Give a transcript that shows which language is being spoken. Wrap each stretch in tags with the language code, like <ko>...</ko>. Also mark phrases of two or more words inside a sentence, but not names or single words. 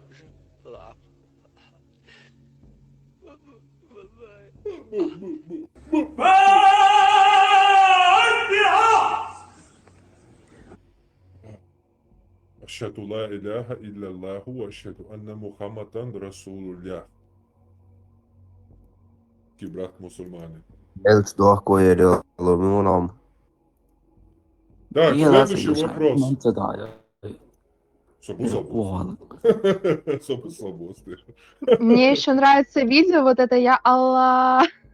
<ar>أشهد لا إله إلا الله وأشهد أن محمدا رسول الله.</ar> <ru>Брат мусульмане. Так, следующий вопрос. Мне еще нравится видео, вот это я Аллах.</ru>